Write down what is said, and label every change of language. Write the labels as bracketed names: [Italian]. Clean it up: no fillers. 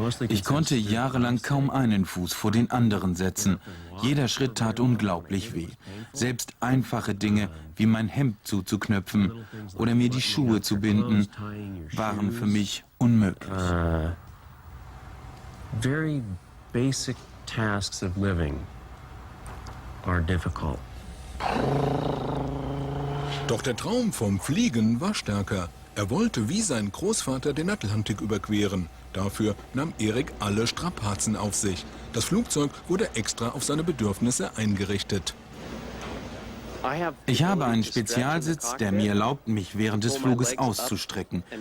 [German] Ich konnte jahrelang kaum einen Fuß vor den anderen setzen. Jeder Schritt tat unglaublich weh. Selbst einfache Dinge wie mein Hemd zuzuknöpfen oder mir die Schuhe zu binden, waren für mich unmöglich. [English] Very basic tasks of living are difficult. [German] Doch der Traum vom Fliegen war stärker. Er wollte wie sein Großvater den Atlantik überqueren. Dafür nahm Erik alle Strapazen auf sich. Das Flugzeug wurde extra auf seine Bedürfnisse eingerichtet. Ich habe einen Spezialsitz, der mir erlaubt, mich während des Fluges auszustrecken.